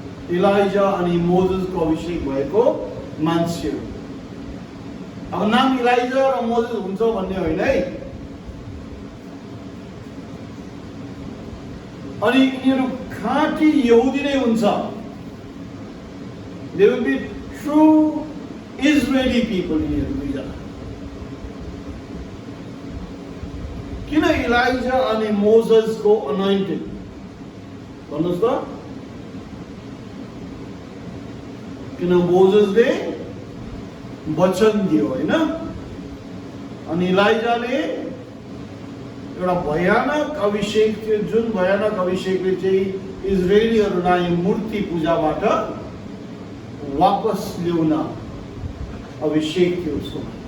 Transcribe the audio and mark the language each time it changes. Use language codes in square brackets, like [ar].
[ne] Elijah अनि मोजेसको अभिषेक भएको मान्छे हो। अब नाम इलाइजा र मोजेस हुन्छ भन्ने होइन है। अनि यिनीहरू खाँटी यहुदी नै हुन्छ। [en] They will be true Israeli people [ne] यिनीहरू दुईजना। किन इलाइजा अनि मोजेसको अनोइन्टेड भन्नुहोस् त? किन मोजेसले वचन दियो होइन, अनि इलाइजाले एउटा भयानक अभिषेक थियो, जुन भयानक अभिषेकले चाहिँ इजरायलीहरूलाई मूर्ति पूजाबाट वापस ल्याउन अभिषेक थियो उसको।